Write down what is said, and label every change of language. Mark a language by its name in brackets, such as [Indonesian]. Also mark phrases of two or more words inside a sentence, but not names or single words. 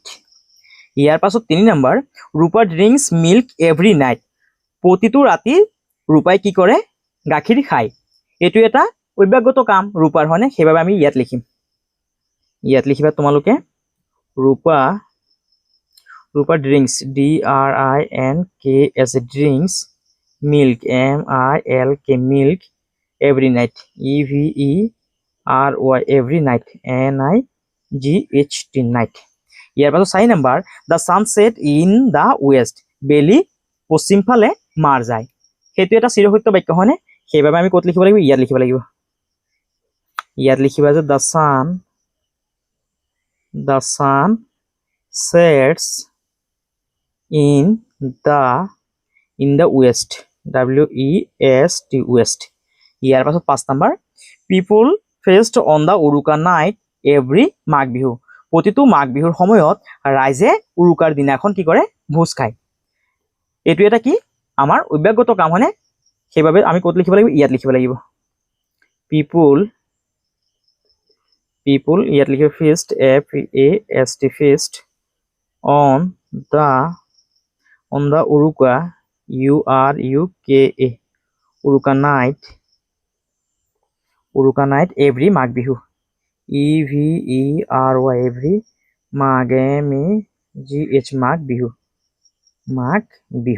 [Assamese] ইয়াৰ পাছত 3 নম্বৰ, [English] Rupa drinks milk every night. [Assamese] প্ৰতিটো ৰাতি ৰূপাই কি কৰে, গাখীৰ খায়। এইটো এটা অভ্যাসগত কাম ৰূপাৰ হয়নে, সেইবাবে আমি ইয়াত লিখিম। ইয়াত লিখিবা তোমালোকে [English] Rupa drinks DRINKS drinks milk MILK milk every night EVERY every night NIGHT night. [Assamese] ইয়াৰ পাছত 4 নম্বৰ, [English] the sunset in the west. [Assamese] বেলি পশ্চিম ফালে মাৰ যায়। সেইটো এটা চিৰসত্য বাক্য হয়নে, সেইবাবে আমি ক'ত লিখিব লাগিব, ইয়াত লিখিব লাগিব। ইয়াত লিখিবা যে [English] the sun sets in the west WEST west. [Assamese] ইয়াৰ পাছত 5 নম্বৰ, [English] people feast on the Uruka night every Magh Bihu. [Assamese] প্ৰতিটো মাঘ বিহুৰ সময়ত ৰাইজে উৰুকাৰ দিনাখন কি কৰে, ভোজ খায়। এইটো এটা কি আমাৰ অভ্যাসগত কাম হয়নে, সেইবাবে আমি ক'ত লিখিব লাগিব, ইয়াত লিখিব লাগিব। [English] পিপল [Assamese] ইয়াত লিখিব [English] feast FEAST feast on the Uruka URUKA Uruka night every Magh Bihu EVERY every Magh MAGH Magh Bihu.